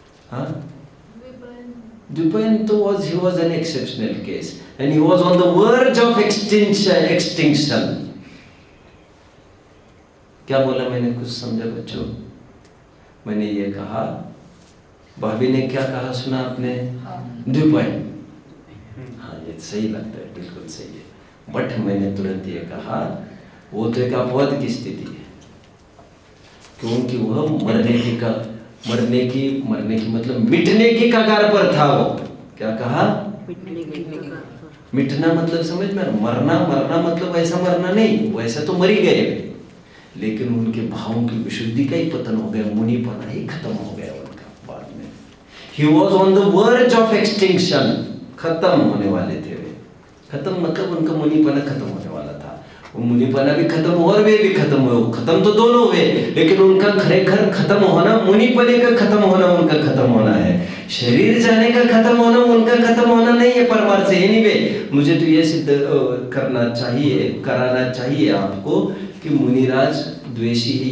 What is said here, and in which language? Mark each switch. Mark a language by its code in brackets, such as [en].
[en] हाँ, द्विपयन तो he was an exceptional case and he was on the verge of extinction. [hi] क्या बोला मैंने? कुछ समझा बच्चों? मैंने ये कहा, भाभी ने क्या कहा सुना आपने? द्विपयन। हाँ, ये सही लगता है, बिल्कुल सही है। बट मैंने तुरंत ये कहा वो तो एक अपवाद की स्थिति है, क्योंकि वह मरने की मतलब मिटने की कगार पर था। वो क्या कहा? मिटना मतलब समझ में? मरना मतलब ऐसा मरना नहीं, वैसा तो मर ही गए, लेकिन उनके भावों की विशुद्धि का ही पतन हो गया, मुनिपना ही खत्म हो गया उनका बाद में। [en] He was on the verge of extinction, [hi] खत्म होने वाले थे वे। खत्म मतलब उनका मुनिपना खत्म होने वाला था। वो मुनिपना भी खत्म हुआ और वे भी खत्म हुए। खत्म तो दोनों हुए, लेकिन उनका खरेखर खत्म होना, मुनिपने का खत्म होना उनका खत्म होना है। शरीर जाने का खत्म होना उनका खत्म होना नहीं है परमार्थ से। एनीवे, मुझे तो ये सिद्ध कराना चाहिए आपको कि मुनिराज द्वेषी है।